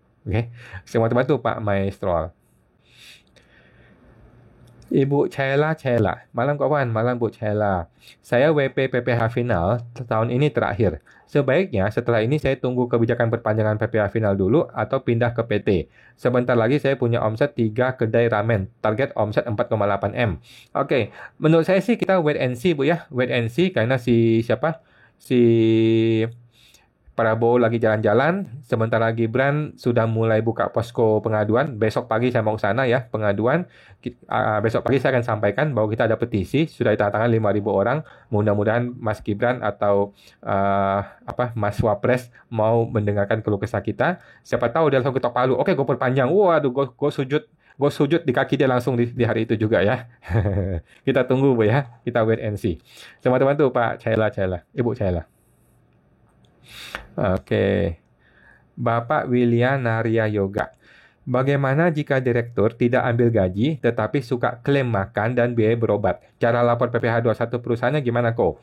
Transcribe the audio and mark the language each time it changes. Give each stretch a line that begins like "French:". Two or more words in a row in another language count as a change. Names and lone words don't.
Indonesian: Oke, semua teman tuh Pak Maestro. Ibu Cela, malam kawan, malam Bu Cela. Saya WP PPh final tahun ini terakhir. Sebaiknya setelah ini saya tunggu kebijakan perpanjangan PPh final dulu atau pindah ke PT. Sebentar lagi saya punya omset 3 kedai ramen. Target omset 4,8 M. Oke, menurut saya sih kita
English: wait and see
Indonesian: Bu ya.
English: Wait and see
Indonesian: karena si siapa? Si Prabowo lagi jalan-jalan, sementara Gibran sudah mulai buka posko pengaduan. Besok pagi saya mau ke sana ya, pengaduan. Besok pagi saya akan sampaikan bahwa kita ada petisi, sudah ditandatangani 5.000 orang. Mudah-mudahan Mas Gibran atau Mas Wapres mau mendengarkan keluh kesah kita. Siapa tahu dia langsung ketok palu. Oke, gue perpanjang. Waduh, gue sujud di kaki dia langsung di hari itu juga ya. Kita tunggu Bu ya, kita
English: wait and see.
Indonesian: Teman-teman tuh Pak Caila, Ibu Caila. Oke. Bapak William Narya Yoga. Bagaimana jika direktur tidak ambil gaji tetapi suka klaim makan dan biaya berobat? Cara lapor PPh 21 perusahaannya gimana kok?